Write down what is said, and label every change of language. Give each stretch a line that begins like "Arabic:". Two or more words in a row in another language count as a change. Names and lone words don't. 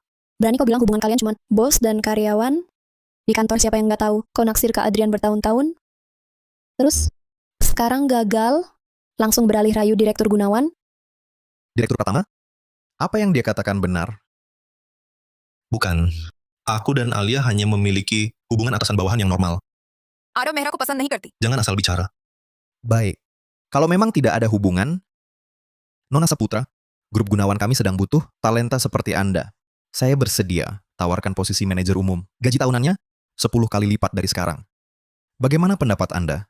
Indonesian: Berani kau bilang hubungan kalian cuman bos dan karyawan? Di kantor siapa yang nggak tahu kau naksir Kak Adrian bertahun-tahun? Terus, sekarang gagal, langsung beralih rayu Direktur Gunawan? Direktur Pratama, apa yang dia katakan benar? Bukan. Aku dan Alia hanya memiliki hubungan atasan bawahan yang normal.
Hindi: आरव मेहरा को पसंद नहीं करती।
Indonesian: Jangan asal bicara. Baik. Kalau memang tidak ada hubungan, Nona Saputra, grup Gunawan kami sedang butuh talenta seperti Anda. Saya bersedia tawarkan posisi manajer umum. Gaji tahunannya 10 kali lipat dari sekarang. Bagaimana pendapat Anda?